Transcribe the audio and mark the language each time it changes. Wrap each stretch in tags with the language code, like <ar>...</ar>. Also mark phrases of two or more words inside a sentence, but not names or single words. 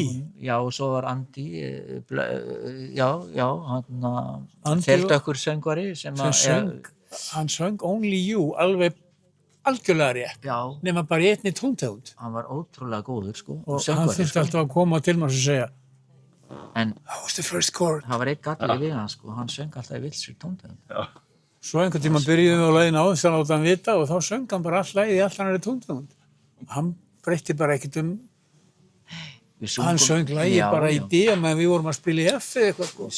<is>Já, og svo var Andi, hann þeldökkur söngvari sem hann söng Only You, algjörlega rétt, nema bara í einni tóntegund. Hann var ótrúlega góður, sko. Og hann þurfti alltaf að koma til maður og segja en</is> <en>that was the first chord.</en> <is>Það var einn galli við hann, sko, hann söng alltaf í villsir tóntegund. Svo einhvern tíma byrjuðum við á leiðina á þess að láta hann vita og þá söng hann bara all lagið í allt annarri tóntegund. Hann breytti bara ekkert hann söng lagið bara í D meðan við vorum að spila í F eða eitthvað, sko.</is>